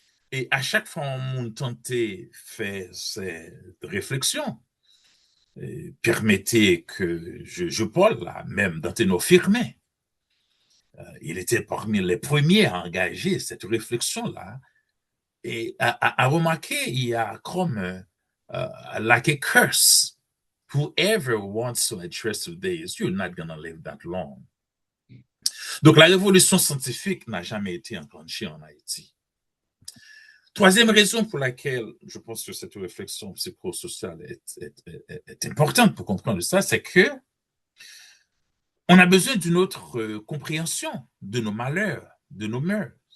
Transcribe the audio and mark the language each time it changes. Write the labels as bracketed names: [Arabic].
[French] Et à chaque fois on tentait faire cette réflexion, permettez que je parle là, même d'Anténo Firmin. Il était parmi les premiers à engager cette réflexion-là et à remarquer, il y a comme [English] like a curse. Whoever wants to address today, you're not going to live that long. [French] Donc, la révolution scientifique n'a jamais été enclenchée en Haïti. Troisième raison pour laquelle je pense que cette réflexion psychosociale est importante pour comprendre ça, c'est que on a besoin d'une autre compréhension de nos malheurs, de nos mœurs.